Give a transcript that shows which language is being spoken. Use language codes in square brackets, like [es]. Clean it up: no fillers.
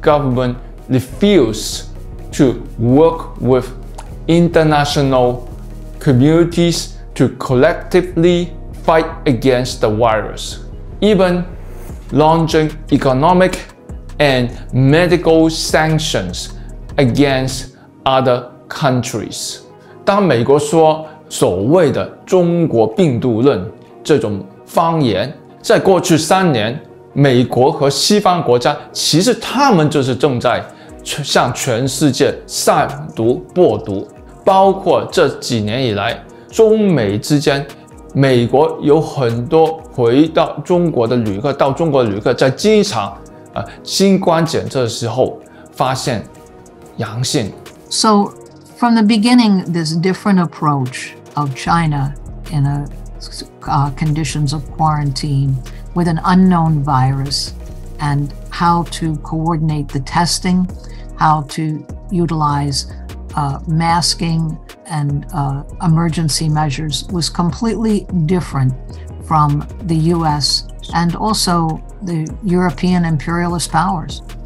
[en] government refuse to work with international communities to collectively fight against the virus, even launching economic and medical sanctions against other countries. [zh] 当美国说所谓的中国病毒论这种方言，在过去3年，美国和西方国家其实他们就是正在向全世界散毒播毒，包括这几年以来，中美之间，美国有很多回到中国的旅客，在机场新冠检测的时候发现阳性。 [en] So from the beginning, this different approach of China in conditions of quarantine with an unknown virus and how to coordinate the testing, how to utilize masking and emergency measures was completely different from the US and also the European imperialist powers.